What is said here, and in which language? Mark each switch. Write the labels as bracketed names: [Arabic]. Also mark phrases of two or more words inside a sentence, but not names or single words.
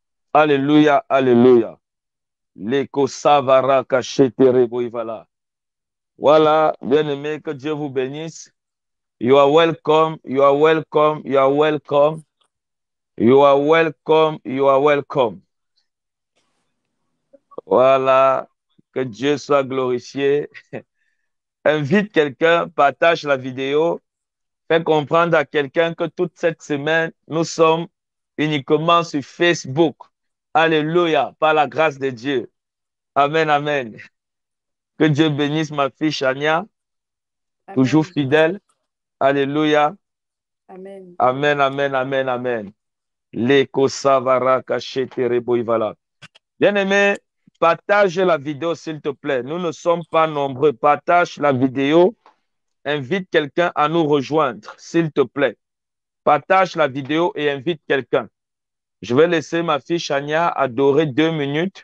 [French] Alléluia, alléluia. Leko savara kachetere boivala. Voilà, bien-aimé, que Dieu vous bénisse. [English] You are welcome, you are welcome, you are welcome, you are welcome, you are welcome. [French] Voilà, que Dieu soit glorifié. Invite quelqu'un, partage la vidéo, fais comprendre à quelqu'un que toute cette semaine, nous sommes uniquement sur Facebook. Alléluia, par la grâce de Dieu. Amen, amen. Que Dieu bénisse ma fille Chania, toujours Amen. fidèle. Alléluia. Amen. Amen, amen, amen, amen. Leko savara kachete reboivala. Bien-aimé, partage la vidéo, s'il te plaît. Nous ne sommes pas nombreux. Partage la vidéo. Invite quelqu'un à nous rejoindre, s'il te plaît. Partage la vidéo et invite quelqu'un. Je vais laisser ma fille Chania adorer 2 minutes.